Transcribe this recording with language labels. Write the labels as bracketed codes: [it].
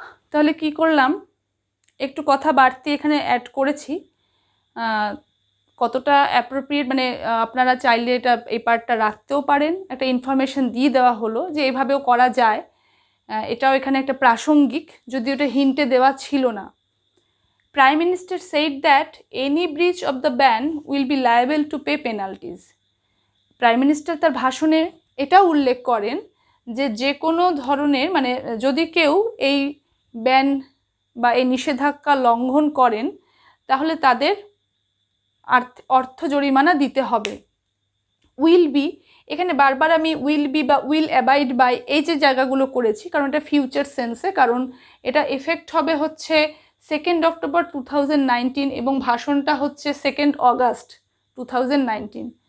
[bn] তাহলে কি করলাম, একটু কথা বাড়তি এখানে অ্যাড করেছি। কতটা অ্যাপ্রোপ্রিয়েট, মানে আপনারা চাইলে এটা এই পার্টটা রাখতেও পারেন, একটা ইনফরমেশন দিয়ে দেওয়া হলো যে এভাবেও করা যায়। এটাও এখানে একটা প্রাসঙ্গিক, যদিও এটা হিন্টে দেওয়া ছিল না। [en] Prime minister said that any breach of the ban will be liable to pay penalties. [bn] Prime minister তার ভাষণে এটাও উল্লেখ করেন যে যে কোনো ধরনের, মানে যদি কেউ এই ব্যান বা এই নিষেধাজ্ঞা লঙ্ঘন করেন তাহলে তাদের অর্থ জরিমানা দিতে হবে। উইল বি, এখানে বারবার আমি উইল বি বা উইল অ্যাবাইড বাই এই যে জায়গাগুলো করেছি, কারণ এটা ফিউচার সেন্সে, কারণ এটা এফেক্ট হবে হচ্ছে 2 অক্টোবর 2019 এবং ভাষণটা হচ্ছে 2 অগাস্ট 2019।